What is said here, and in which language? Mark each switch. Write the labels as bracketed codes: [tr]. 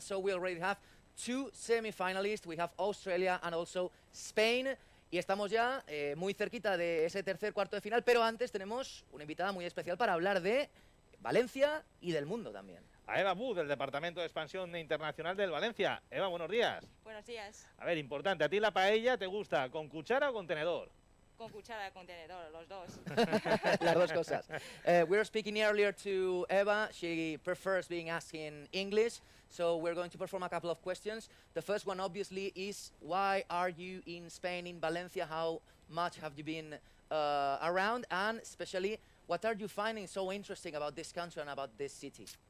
[en] So we already have 2 semi-finalists. We have Australia and also Spain. [es] Y estamos ya muy cerquita de ese tercer cuarto de final, pero antes tenemos una invitada muy especial para hablar de Valencia y del mundo también. A Eva Bu, del Departamento de Expansión Internacional del Valencia. Eva, buenos días. Buenos días. A ver, importante, ¿a ti la paella te gusta con cuchara o con tenedor? Con cuchara, con tenedor, los dos. Las dos cosas. [en] We were speaking earlier to Eva. She prefers being asked in English. So we're going to perform a couple of questions. The first one, obviously, is why are you in Spain, in Valencia? How much have you been around? And especially, what are you finding so interesting about this country and about this city?